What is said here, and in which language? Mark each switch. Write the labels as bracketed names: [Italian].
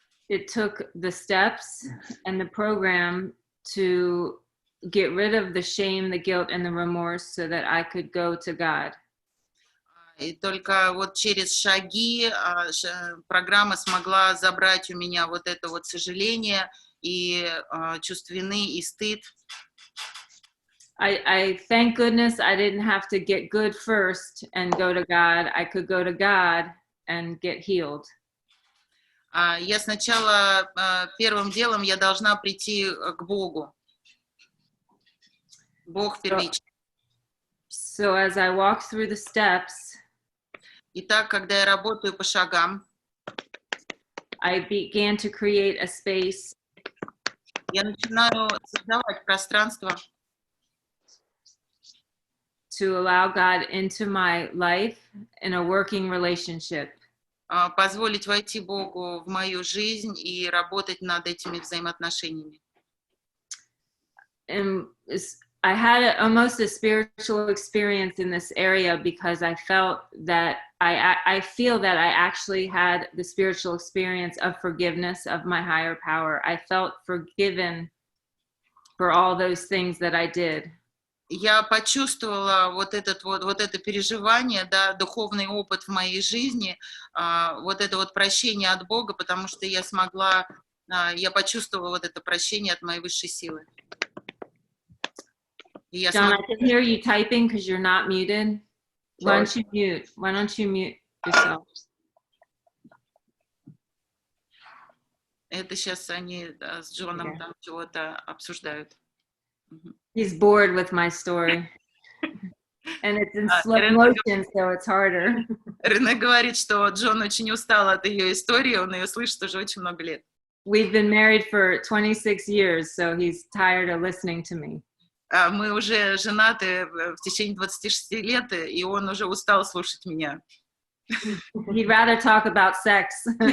[English] It took the steps and the program to get rid of the shame, the guilt, and the remorse so that I could go to God. [Russian] И только вот через шаги программа смогла забрать у меня вот это вот сожаление и чувство вины и стыд. [English] I thank goodness I didn't have to get good first and go to God. I could go to God and get healed. [Russian] Я сначала первым делом я должна прийти к Богу. Бог первичный. [English] So as I walk through the steps, [Russian] Итак, когда я работаю по шагам, [English] I began to create a space [Russian] я начинаю создавать пространство, [English] to allow God into my life in a working relationship. [Russian] позволить войти Богу в мою жизнь и работать над этими взаимоотношениями. [English] And I had almost a spiritual experience in this area because I felt that I feel that I actually had the spiritual experience of forgiveness of my higher power. I felt forgiven for all those things that I did. [Russian] Я почувствовала вот это переживание, да, духовный опыт в моей жизни, вот это вот прощение от Бога, потому что я почувствовала вот это прощение от моей высшей силы. [English] John, I can hear you typing because you're not muted. Why don't you mute? Why don't you mute yourself? [Russian] Это сейчас они с Джоном там чего-то обсуждают. [English] He's bored with my story. And it's in slow motion, so it's harder. [Russian] Рене говорит, что Джон очень устал от ее истории, он ее слышит уже очень много лет. [English] We've been married for 26 years, so he's tired of listening to me. [Russian] Мы уже женаты в течение 26 лет, и он уже устал слушать меня. [English] He'd rather talk about sex.